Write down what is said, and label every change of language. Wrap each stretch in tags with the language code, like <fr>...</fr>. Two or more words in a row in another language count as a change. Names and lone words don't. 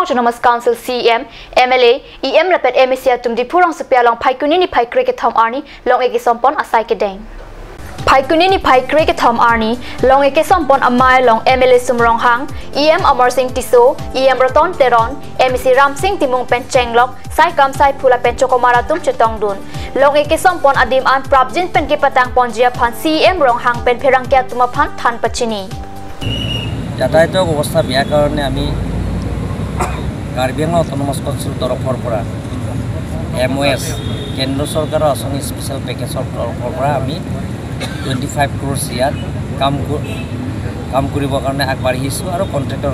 <mjw>Autonomous Council CM MLA EM Rapid MSC Tum Dipurong Supia Long Phaikuni ni Phaikre ke Thom Arni Long Eki Sompon Asai ke Deng Phaikuni ni Phaikre ke Thom Arni Long Eki Sompon Amai Long MLA Sumrong Hang EM Amar Singh Tiso EM Roton Teron MSC Ram Singh Timung Pen Chenglok Sai Kam Sai Phula Pen Chokomara Tum Chetong Dun Long Eki Sompon Adim An Prabjin Pen ke Patang Ponjia Phan CM Rong Hang Pen Pherangkia Tuma Phan Than Pachini</mjw> <as>যাতায়াতৰ অৱস্থা বেয়া কাৰণে আমি কাৰ্বি আংলং অটোনমাস কাউন্সিল তৰফৰ পৰা MOS কেন্দ্ৰ চৰকাৰৰ আঁচনি</as> <en>special package</en> <as>তৰফৰ পৰা আমি 25 crores ইয়াত কাম কৰিবৰ কাৰণে আগবাঢ়িছোঁ আৰু কন্ট্ৰাক্টৰ</as>